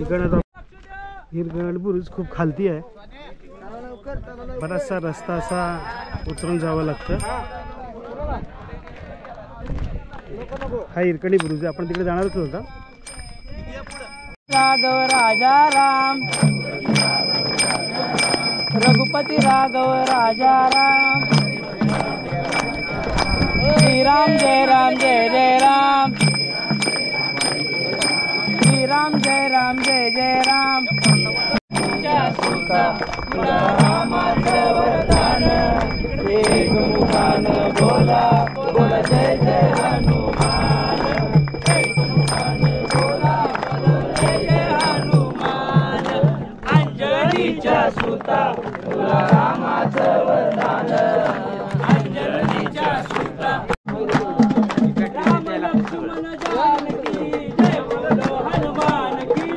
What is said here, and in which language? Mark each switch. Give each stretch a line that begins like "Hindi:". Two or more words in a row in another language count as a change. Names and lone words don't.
Marathi: इकडं हिरकणी बुरुज खूप खालती आहे. बराचसा रस्ता असा उतरून जावं लागतं. हा हिरकणी बुरुज आहे. आपण तिकडे जाणारच होता.
Hindi: राघव राजा राम, रघुपती राघव राजा राम, श्री राम जय राम जय जय राम, श्री राम जय राम जय जय राम.
Marathi: रामाचं वरदान एक मुखान बोला बोला जय जय हनुमान. एक मुखान बोला बोला जय जय हनुमान. अंजनीच्या सुता तुला रामाचं वरदान. अंजनीच्या सुता राम लक्ष्मण जानकी
Hindi: जय बोलो हनुमान की.